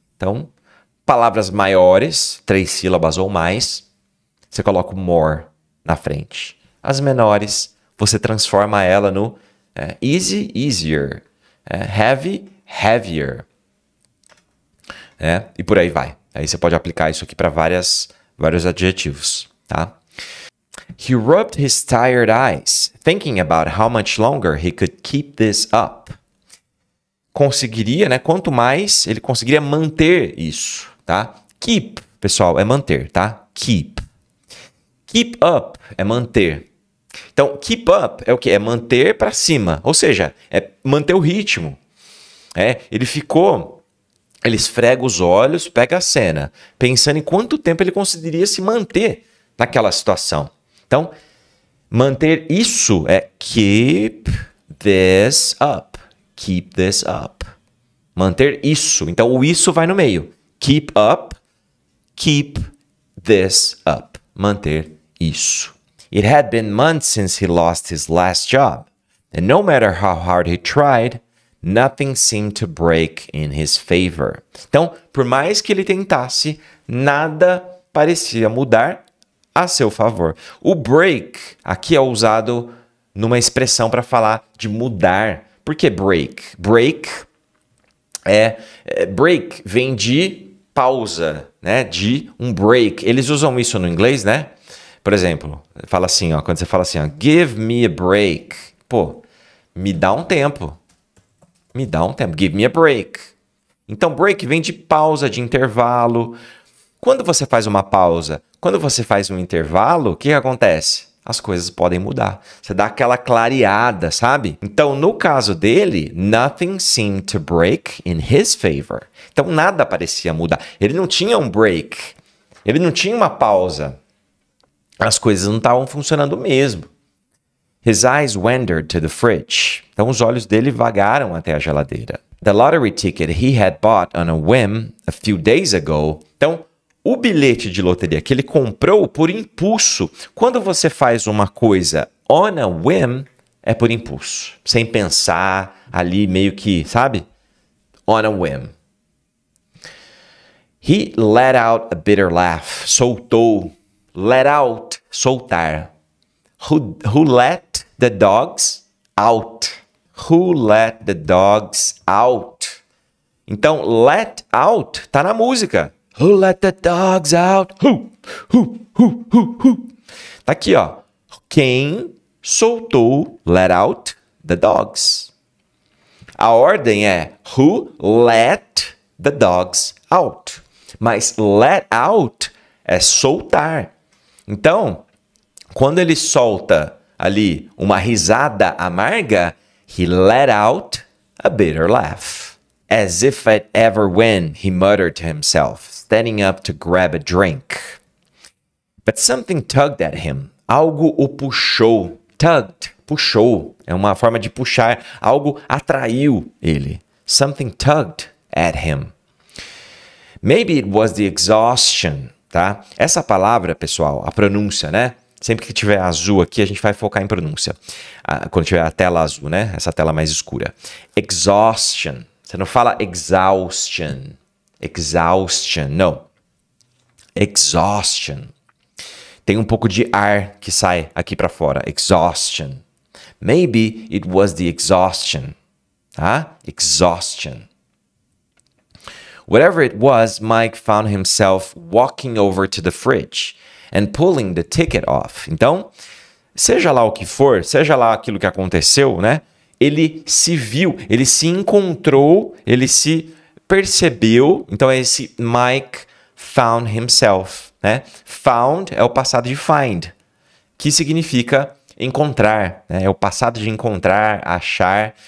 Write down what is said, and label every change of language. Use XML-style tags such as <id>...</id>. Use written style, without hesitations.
<pt>Então, palavras maiores, 3 sílabas ou mais, você coloca o more na frente. As menores, você transforma ela no easy, easier, heavy, heavier. E por aí vai. Aí você pode aplicar isso aqui para vários adjetivos. Tá?</pt> <en>He rubbed his tired eyes, thinking about how much longer he could keep this up.</en> <pt>Conseguiria, né? Quanto mais ele conseguiria manter isso, tá? Keep, pessoal, é manter, tá? Keep. Keep up é manter. Então, keep up é o quê? É manter para cima. Ou seja, é manter o ritmo. Ele esfrega os olhos, pega a cena, pensando em quanto tempo ele conseguiria se manter naquela situação. Então, manter isso é</pt> <en>keep this up. Keep this up.</en> <pt>Manter isso. Então, o isso vai no meio. Keep up.</pt> <en>Keep this up.</en> <pt>Manter isso.</pt> <en>It had been months since he lost his last job. And no matter how hard he tried, nothing seemed to break in his favor.</en> <pt>Então, por mais que ele tentasse, nada parecia mudar a seu favor. O break aqui é usado numa expressão para falar de mudar. Por que break? Break vem de pausa, né? De um break. Eles usam isso no inglês, né? Por exemplo, fala assim, ó, quando você fala assim, ó,</pt> <en>give me a break.</en> <pt>Pô, me dá um tempo. Me dá um tempo.</pt> <en>Give me a break.</en> <pt>Então, break vem de pausa, de intervalo. Quando você faz uma pausa, quando você faz um intervalo, o que acontece? As coisas podem mudar. Você dá aquela clareada, sabe? Então, no caso dele,</pt> <en>nothing seemed to break in his favor.</en> <pt>Então, nada parecia mudar. Ele não tinha um break. Ele não tinha uma pausa. As coisas não estavam funcionando mesmo.</pt> <en>His eyes wandered to the fridge.</en> <pt>Então, os olhos dele vagaram até a geladeira.</pt> <en>The lottery ticket he had bought on a whim a few days ago.</en> <pt>Então, o bilhete de loteria que ele comprou por impulso. Quando você faz uma coisa</pt> <en>on a whim,</en> <pt>é por impulso. Sem pensar, ali meio que, sabe?</pt> <en>On a whim. He let out a bitter laugh.</en> <pt>Soltou. Let out. Soltar.</pt> <en>Who let the dogs out? Who let the dogs out?</en> <pt>Então, let out tá na música.</pt> <en>Who let the dogs out? Who?</en> <pt>Tá aqui, ó. Quem soltou,</pt> <en>let out the dogs.</en> <pt>A ordem é</pt> <en>who let the dogs out.</en> <pt>Mas let out é soltar. Então, quando ele solta ali uma risada amarga,</pt> <en>he let out a bitter laugh. As if I'd ever win, he muttered to himself, standing up to grab a drink. But something tugged at him.</en> <pt>Algo o puxou. Tugged, puxou. É uma forma de puxar. Algo atraiu ele.</pt> <en>Something tugged at him. Maybe it was the exhaustion, tá?</en> <pt>Essa palavra, pessoal, a pronúncia, né? Sempre que tiver azul aqui, a gente vai focar em pronúncia. Quando tiver a tela azul, né? Essa tela mais escura. Exhaustion. Você não fala exhaustion.</pt> <en>Exhaustion, não. Exhaustion.</en> <pt>Tem um pouco de ar que sai aqui para fora.</pt> <en>Exhaustion. Maybe it was the exhaustion. Tá? Exhaustion. Whatever it was, Mike found himself walking over to the fridge and pulling the ticket off.</en> <pt>Então, seja lá o que for, seja lá aquilo que aconteceu, né? Ele se viu, ele se encontrou, ele se percebeu. Então, é esse</pt> <en>Mike found himself,</en> <pt>né? Found é o passado de find, que significa encontrar, né? É o passado de encontrar, achar.</pt>